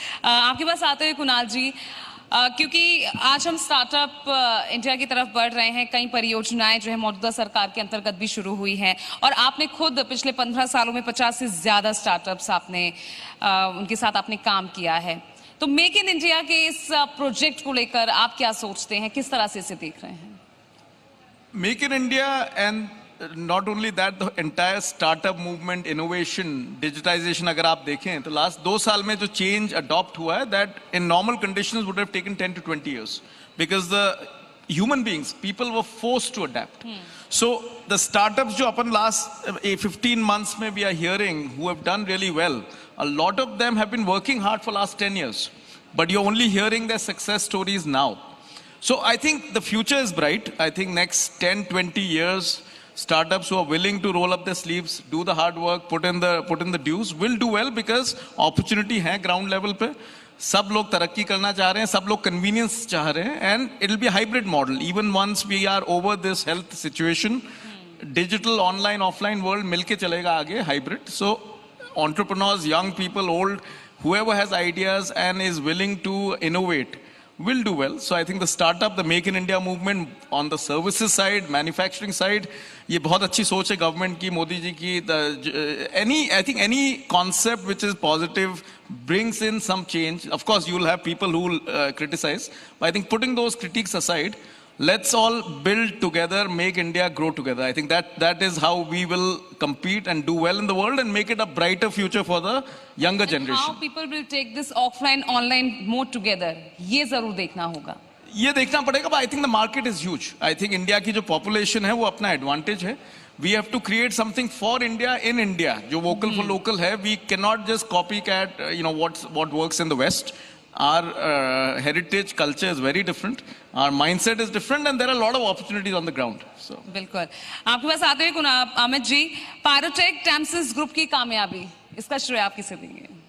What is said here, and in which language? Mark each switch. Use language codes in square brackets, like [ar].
[hi] आपके पास आते हुए कुणाल जी, क्योंकि आज हम स्टार्टअप इंडिया की तरफ बढ़ रहे हैं, कई परियोजनाएं जो है मौजूदा सरकार के अंतर्गत भी शुरू हुई हैं, और आपने खुद पिछले 15 सालों में 50 से ज्यादा स्टार्टअप्स आपने उनके साथ आपने काम किया है. तो मेक इन इंडिया के इस प्रोजेक्ट को लेकर आप क्या सोचते हैं, किस तरह से इसे देख रहे हैं? [en] make in India and not only that, the entire startup movement, innovation, digitization, [hi] अगर आप देखें तो लास्ट 2 साल में जो चेंज अडॉप्ट हुआ है, [en] that in normal conditions would have taken 10 to 20 years, because the human beings, people were forced to adapt. So the startups जो अपन last 15 months में we are hearing who have done really well, a lot of them have been working hard for last 10 years, but you're only hearing their success stories now. So I think the future is bright. I think next 10-20 years, startups who are willing to roll up their sleeves, do the hard work, put in the dues, will do well, because opportunity है ground level पे. [hi] सब लोग तरक्की करना चाह रहे हैं, सब लोग convenience चाह रहे हैं, [en] and it will be a hybrid model. Even once we are over this health situation, digital, online, offline world [hi] मिलके चलेगा आगे, [en] hybrid. So entrepreneurs, young people, old, whoever has ideas and is willing to innovate will do well. So I think the startup, the Make in India movement on the services side, manufacturing side, [hi] ये बहुत अच्छी सोच है government की, मोदी जी की. [en] I think any concept which is positive brings in some change. Of course, you will have people who will criticize, but I think putting those critiques aside, let's all build together, make India grow together. I think that is how we will compete and do well in the world and make it a brighter future for the younger generation. How people will take this offline online more together, [hi] ये जरूर देखना होगा. ये देखना पड़ेगा, [en] but I think the market is huge. I think [hi] India की जो population है वो अपना advantage है. [en] We have to create something for India in India. [hi] जो vocal for local है, [en] we cannot just copycat what works in the West. our heritage culture is very different, our mindset is different, and there are a lot of opportunities on the ground. So [hi] बिल्कुल आपके पास आते हुए Amit ji, Pyrotech टेम्सिस group की कामयाबी, इसका श्रेय आप किसे देंगे?